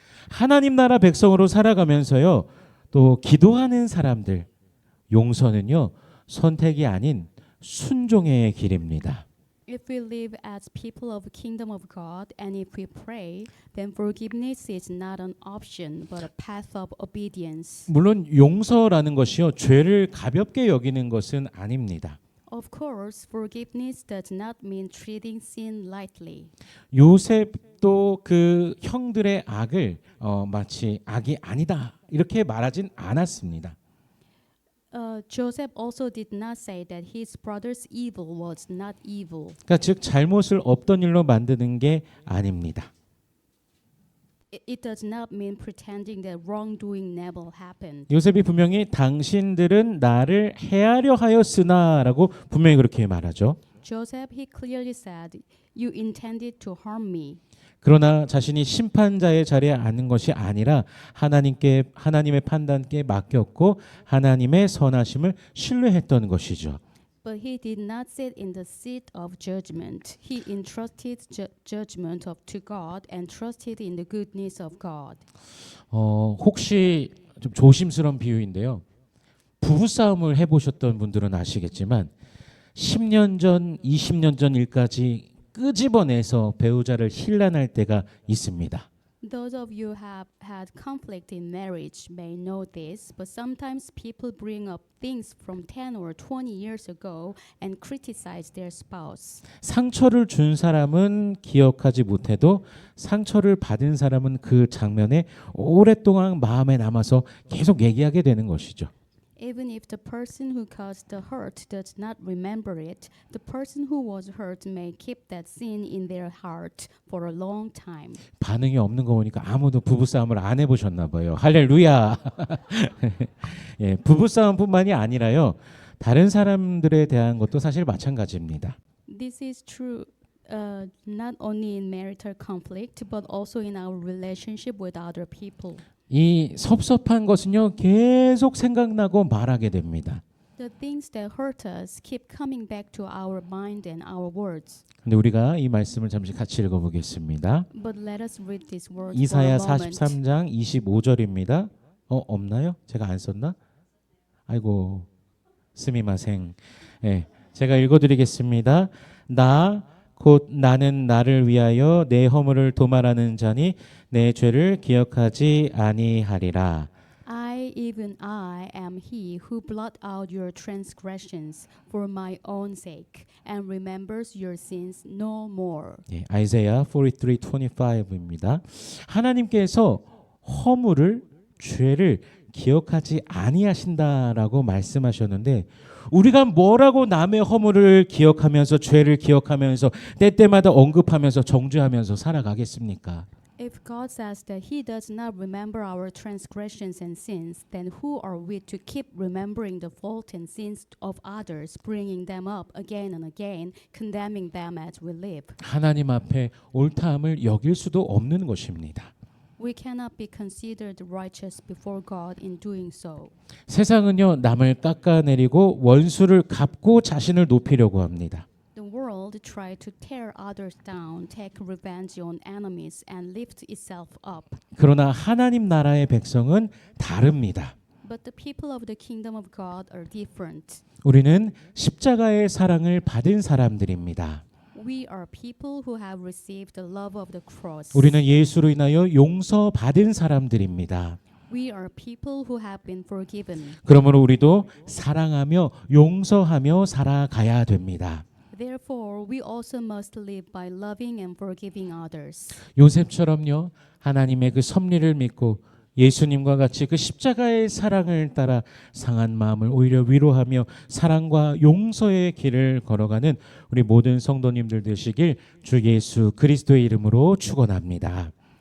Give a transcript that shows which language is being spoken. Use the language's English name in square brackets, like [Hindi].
[Korean] 하나님 나라 백성으로 살아가면서요, 또 기도하는 사람들, 용서는요, 선택이 아닌 순종의 길입니다. [English] If we live as people of the kingdom of God and if we pray, then forgiveness is not an option but a path of obedience. [Korean] 물론 용서라는 것이요, 죄를 가볍게 여기는 것은 아닙니다. [English] Of course, forgiveness does not mean treating sin lightly. [Korean] 요셉도 그 형들의 악을 마치 악이 아니다 이렇게 말하진 않았습니다. [English] Joseph also did not say that his brother's evil was not evil. [Korean] 그러니까 즉 잘못을 없던 일로 만드는 게 아닙니다. [English] It does not mean pretending that wrongdoing never happened. [Korean] 요셉이 분명히 당신들은 나를 해하려 하였으나라고 분명히 그렇게 말하죠. [English] Joseph, he clearly said, "You intended to harm me." [Korean] 그러나 자신이 심판자의 자리에 앉는 것이 아니라 하나님의 판단께 맡겼고 하나님의 선하심을 신뢰했던 것이죠. [English] But he did not sit in the seat of judgment. He entrusted judgment to God and trusted in the goodness of God. [Korean] 혹시 좀 조심스러운 비유인데요. 부부싸움을 해보셨던 분들은 아시겠지만 10년 전, 20년 전 일까지 끄집어내서 배우자를 힐난할 때가 있습니다. [English] Those of you who have had conflict in marriage may know this, but sometimes people bring up things from 10 or 20 years ago and criticize their spouse. [Korean] 상처를 준 사람은 기억하지 못해도 상처를 받은 사람은 그 장면에 오랫동안 마음에 남아서 계속 얘기하게 되는 것이죠. [English] Even if the person who caused the hurt does not remember it, the person who was hurt may keep that scene in their heart for a long time. [Korean] 반응이 없는 거 보니까 아무도 부부싸움을 안 해보셨나 봐요. 할렐루야. 예, 부부싸움뿐만이 아니라요. 다른 사람들에 대한 것도 사실 마찬가지입니다. [English] This is true not only in marital conflict, but also in our relationship with other people. [Korean] 이 섭섭한 것은요 계속 생각나고 말하게 됩니다. [English] The things that hurt us keep coming back to our mind and our words. [Korean] 근데 우리가 이 말씀을 잠시 같이 읽어보겠습니다. [English] But let us read these words [Korean] 이사야 [English] for a moment. [Korean] 43장 25절입니다. 없나요? 제가 안 썼나? 아이고 [Japanese] 스미마생. [Korean] 예, 제가 읽어드리겠습니다. 곧 나는 나를 위하여 내 허물을 도말하는 자니 내 죄를 기억하지 아니하리라. [English] Even I am he who blot out your transgressions for my own sake and remembers your sins no more. [Korean] 예, 아이사야 43:25입니다. 하나님께서 허물을 죄를 기억하지 아니하신다라고 말씀하셨는데 우리가 뭐라고 남의 허물을 기억하면서 죄를 기억하면서 때때마다 언급하면서 정죄하면서 살아가겠습니까? [English] If God says that he does not remember our transgressions and sins, then who are we to keep remembering the fault and sins of others, bringing them up again and again, condemning them as we live? [Korean] 하나님 앞에 옳다함을 여길 수도 없는 것입니다. [English] We cannot be considered righteous before God in doing so. [Korean] 세상은요 남을 깎아내리고 원수를 갚고 자신을 높이려고 합니다. [English] The world tries to tear others down, take revenge on enemies, and lift itself up. [Korean] 그러나 하나님 나라의 백성은 다릅니다. [English] But the people of the kingdom of God are different. [Korean] 우리는 십자가의 사랑을 받은 사람들입니다. [English] We are people who have received the love of the cross. [Korean] 우리는 예수로 인하여 용서받은 사람들입니다. [English] We are people who have been forgiven. [Korean] 그러므로 우리도 사랑하며 용서하며 살아가야 됩니다. [English] Therefore, we also must live by loving and forgiving others. [Korean] 요셉처럼요 하나님의 그 섭리를 믿고 예수님과 같이 그 십자가의 사랑을 따라 상한 마음을 오히려 위로하며 사랑과 용서의 길을 걸어가는 우리 모든 성도님들 되시길 주 예수 그리스도의 이름으로 축원합니다.